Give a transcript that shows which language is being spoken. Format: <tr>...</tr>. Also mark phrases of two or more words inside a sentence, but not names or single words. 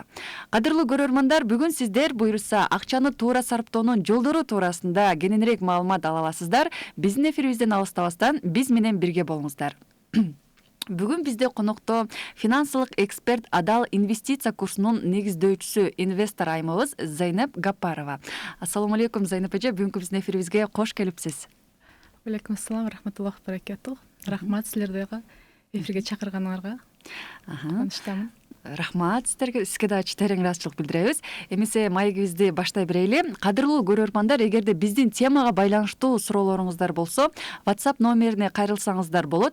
<ky>Кадырлуу көрөрмандар, бүгүн сиздер буйруса акчаны туура сарптоонун жолдору туурасында кененирээк маалымат ала аласыздар. Биздин эфирибизден алыстабастан биз менен бирге болуңуздар. Бүгүн бизде конокто финансылык эксперт Адал инвестиция курсунун негиздөөчүсү, инвестор айымыбыз Зайнеп Гапарова.</ky> <ar>السلام عليكم,</ar> <ky>Зайнеп эже, бүгүнкү биздин эфирибизге кош келипсиз.</ky> <ar>عليكم السلام ورحمة الله وبركاته.</ar> <ky>Рахмат силерге эфирге чакырганыңарга. Кубанычтамын. Рахмат сизге дагы терең ыраазычылык билдиребиз. Эмесе маегибизди баштай берели. Кадырлуу көрөрмандар, эгерде биздин темага байланыштуу суроолоруңуздар болсо, WhatsApp номерине кайрылсаңыздар болот.</ky>